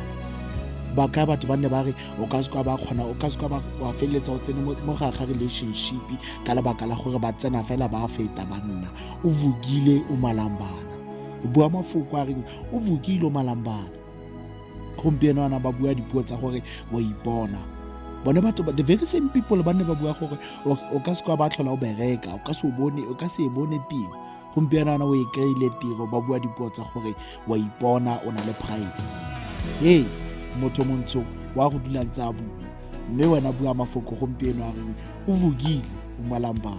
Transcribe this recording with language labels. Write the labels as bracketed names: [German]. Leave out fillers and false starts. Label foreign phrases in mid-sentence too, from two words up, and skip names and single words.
[Tswana] Ba kae batho ba ne ba re o ka se kwa ba wa feleletsa o tsene mo gare ga relationship ka lebaka la gore ba tsena fela ba feta banna, o vukile o malambana. O bua mafoko a reng o vukile o malambana. Gompieno ana ba bua dipuo tsa gore wa ipona. Bone batho [English] the very same people [Tswana] ba ne ba bua gore o ka se kwa ba tlhola o bereka, o ka se e bone tiro. Gompieno ana o e kry-ile tiro, ba bua dipuo tsa gore wa ipona, o na le pride. Motho montsho wa go dula ntse a bua, mme wena bua mafoko gompieno a reng o vukile o malambana.